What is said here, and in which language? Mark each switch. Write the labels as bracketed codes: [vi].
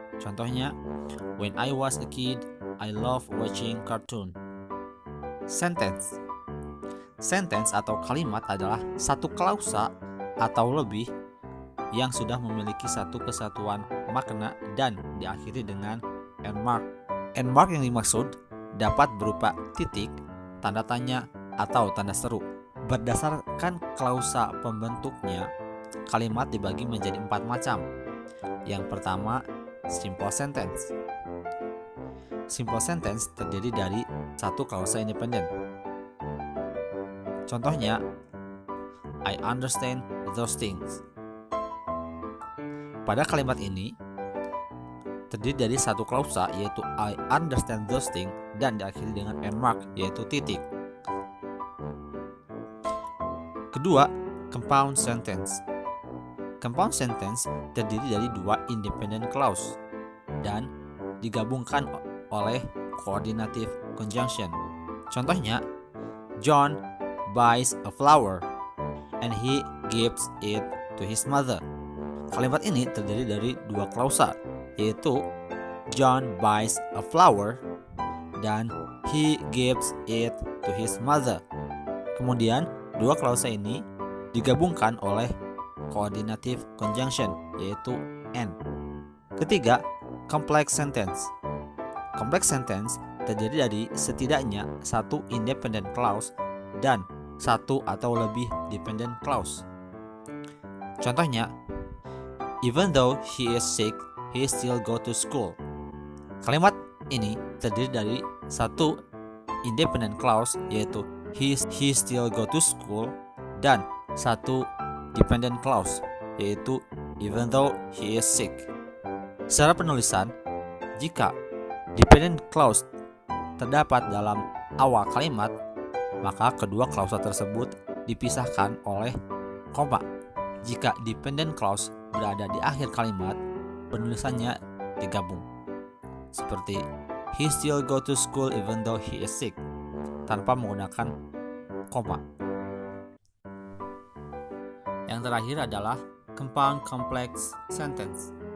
[en] Contohnya, when I was a kid, I love watching cartoon. [id] Sentence atau kalimat adalah satu klausa atau lebih yang sudah memiliki satu kesatuan makna dan diakhiri dengan endmark. Endmark yang dimaksud dapat berupa titik, tanda tanya, atau tanda seru. Berdasarkan klausa pembentuknya, kalimat dibagi menjadi 4 macam. Yang pertama, simple sentence. Simple sentence terdiri dari satu klausa independen. [en] Contohnya, I understand those things. [id] Pada kalimat ini terdiri dari satu klausa, yaitu [en] I understand those things, [id] dan diakhiri dengan endmark, yaitu titik. Kedua, compound sentence. Compound sentence terdiri dari dua independent clause dan digabungkan oleh coordinative conjunction. [en] Contohnya, John buys a flower and he gives it to his mother. [id] Kalimat ini terdiri dari dua klausa, yaitu [en] John buys a flower [id] dan [en] he gives it to his mother. [id] Kemudian, dua klausa ini digabungkan oleh coordinative conjunction, yaitu and. Ketiga, complex sentence. Complex sentence terdiri dari setidaknya satu independent clause dan satu atau lebih dependent clause. [en] Contohnya, even though he is sick, he still go to school. [id] Kalimat ini terdiri dari satu independent clause, yaitu [en] he still go to school, [id] dan satu dependent clause, yaitu [en] even though he is sick. [id] Secara penulisan, jika dependent clause terdapat dalam awal kalimat, maka kedua klausa tersebut dipisahkan oleh koma. Jika dependent clause berada di akhir kalimat, penulisannya digabung. Seperti [en] he still go to school even though he is sick, [id] tanpa menggunakan koma. Yang terakhir adalah compound complex sentence.